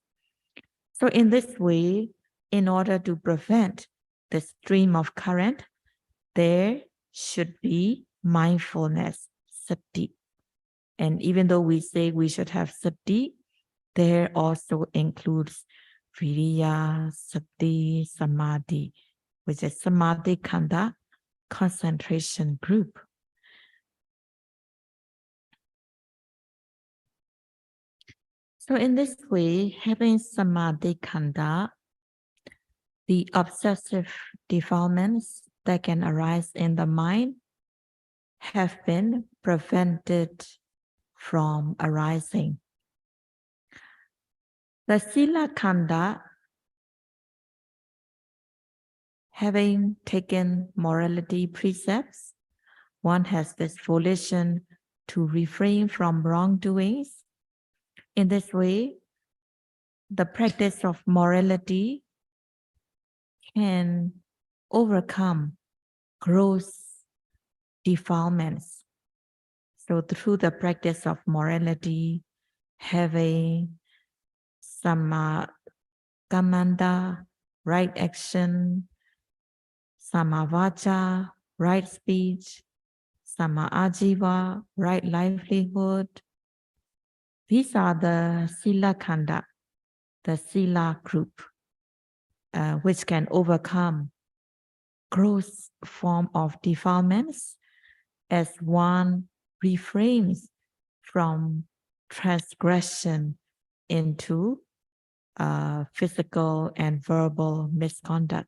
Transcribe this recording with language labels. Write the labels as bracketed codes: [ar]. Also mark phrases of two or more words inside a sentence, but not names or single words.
[en] So in this way, in order to prevent the stream of current, there should be mindfulness, sati. And even though we say we should have sati, there also includes [pi] viriya, sati, samadhi, [en] which is [pi] samadhi khanda, [en] concentration group. So in this way, having [pi] samadhi khanda, [en] the obsessive defilements that can arise in the mind have been prevented from arising. [pi] The sila khanda, [en] having taken morality precepts, one has this volition to refrain from wrongdoings. In this way, the practice of morality can overcome gross defilements. So through the practice of morality, having [pi] samma kamanda, [en] right action, [pi] samma vacha, [en] right speech, [pi] samma ajiva, [en] right livelihood. These are the [pi] sila khanda, [en] the sila group, which can overcome gross form of defilements as one refrains from transgression, into physical and verbal misconduct.